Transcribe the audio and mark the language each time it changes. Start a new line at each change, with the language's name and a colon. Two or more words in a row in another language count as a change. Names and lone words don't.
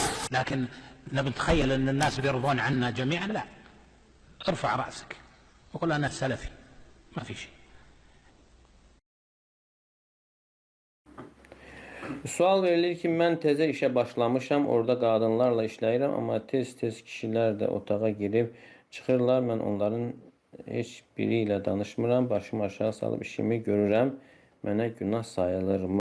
Arabic: لكن نتخيل أن الناس بيرضون عنا جميعا؟ لا. ارفع رأسك وقل أنا سلفي، ما في شيء.
Azerbaijani: Sual verilir ki, mən təzə işə başlamışam, orada qadınlarla işləyirəm, amma tez-tez kişilər də otağa girib çıxırlar. Mən onların heç biri ilə danışmıram, başımı aşağı salıb işimi görürəm, mənə günah sayılırmı?